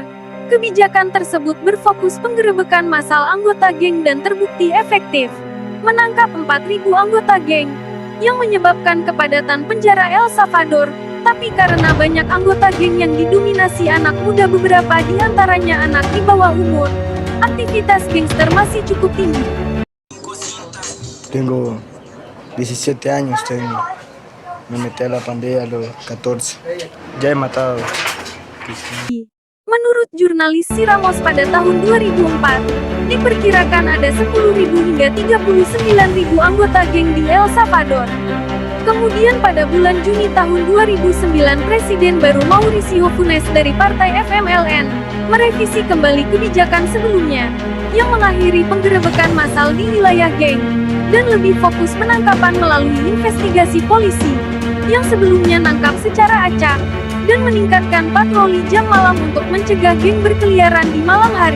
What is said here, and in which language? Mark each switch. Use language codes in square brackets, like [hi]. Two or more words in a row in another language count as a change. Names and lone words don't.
[id] Kebijakan tersebut berfokus penggerebekan massal anggota geng dan terbukti efektif, menangkap 4.000 anggota geng, yang menyebabkan kepadatan penjara El Salvador. Tapi karena banyak anggota geng yang didominasi anak muda, beberapa di antaranya anak di bawah umur, aktivitas gangster masih cukup tinggi. [es] Tengo 17 años, me metí a la pandilla a los 14. Ya he matado. [id] Menurut jurnalis Si Ramos pada tahun 2004, diperkirakan ada 10.000 hingga 39.000 anggota geng di El Salvador. Kemudian pada bulan Juni tahun 2009, Presiden baru Mauricio Funes dari Partai FMLN merevisi kembali kebijakan sebelumnya, yang mengakhiri penggerebekan massal di wilayah geng, dan lebih fokus penangkapan melalui investigasi polisi, yang sebelumnya nangkap secara acak, dan meningkatkan patroli jam malam untuk mencegah geng berkeliaran di malam hari.